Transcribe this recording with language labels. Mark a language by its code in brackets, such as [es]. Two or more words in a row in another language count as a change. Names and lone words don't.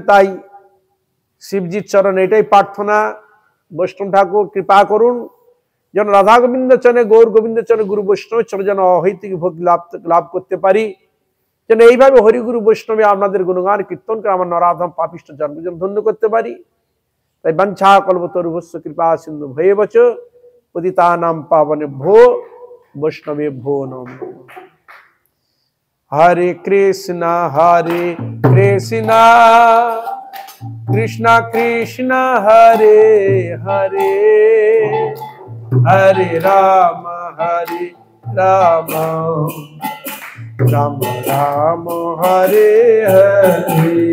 [bn] তাই শিবজির চরণে এটাই প্রার্থনা, বৈষ্ণব ঠাকুর কৃপা করুন যেন রাধা গোবিন্দ চরণে, গৌর গোবিন্দ চরণে, গুরু বৈষ্ণবের চরণে যেন অহৈতুকী ভক্তি লাভ করতে পারি, যেন এইভাবে হরিগুরু বৈষ্ণবে আপনাদের গুণগান কীর্তন করে আমার নরাধম পাপিষ্ঠ জন্ম যেন ধন্য করতে পারি। [sa] তাই বাঞ্ছা কল্পতরুভ্যশ্চ কৃপা সিন্ধু ভয়েবচ পতিতানাং পাবনেভ্যো বৈষ্ণবেভ্যো নমো নমঃ। হরে কৃষ্ণ কৃষ্ণ কৃষ্ণ হরে হরে, হরে রাম রাম রাম হরে হরে।